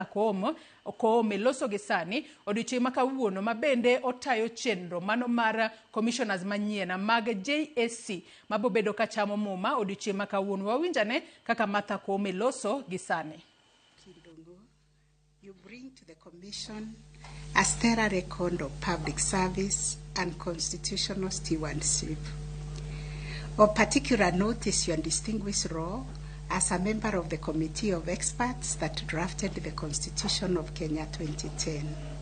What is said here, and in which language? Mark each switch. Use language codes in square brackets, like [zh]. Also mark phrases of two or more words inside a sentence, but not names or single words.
[luo] Okome loso gisani odiochieng' ma kawuono mabende otayo chenro mano mar Komishonas manyien mag JSC mabobedo ka chamo muma odiochieng' ma kawuono. Wawinjane kaka Okome loso gisani. [en] You bring to the Commission a stellar record of public service and constitutional stewardship. Of particular note is your distinguished role as a member of the Committee of Experts that drafted the Constitution of Kenya 2010.